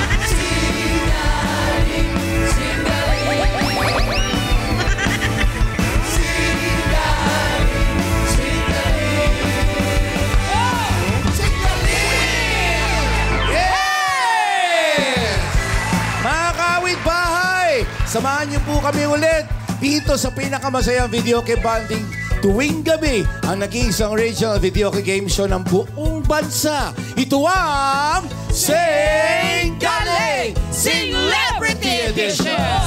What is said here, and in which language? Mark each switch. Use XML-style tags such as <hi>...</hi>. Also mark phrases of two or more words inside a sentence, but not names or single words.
<tl>Singaling, singaling. Singaling, singaling. Oh! Singaling! Yes! Mga kawit-bahay, samahan niyo po kami ulit dito sa pinakamasayang</tl> <en>videoke bonding</en> <tl>tuwing gabi ang nag-iisang</tl> <en>regional videoke game show</en> <tl>ng buong bansa. Ito ang Sing Galing Celebrity Edition!</tl>